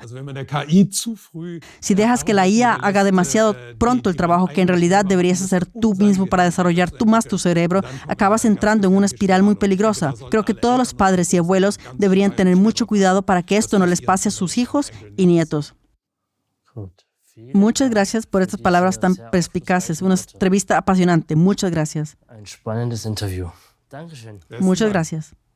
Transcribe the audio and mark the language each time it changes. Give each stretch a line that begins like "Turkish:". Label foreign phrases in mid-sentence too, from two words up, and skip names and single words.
Spanish: Si dejas que la IA haga demasiado pronto el trabajo que en realidad deberías hacer tú mismo para desarrollar tú más tu cerebro, acabas entrando en una espiral muy peligrosa. Creo que todos los padres y abuelos deberían tener mucho cuidado para que esto no les pase a sus hijos y nietos. Muchas gracias por estas palabras tan perspicaces. Una entrevista apasionante. Muchas gracias.
German: Ein spannendes Interview. Dankeschön.
Spanish: Muchas gracias.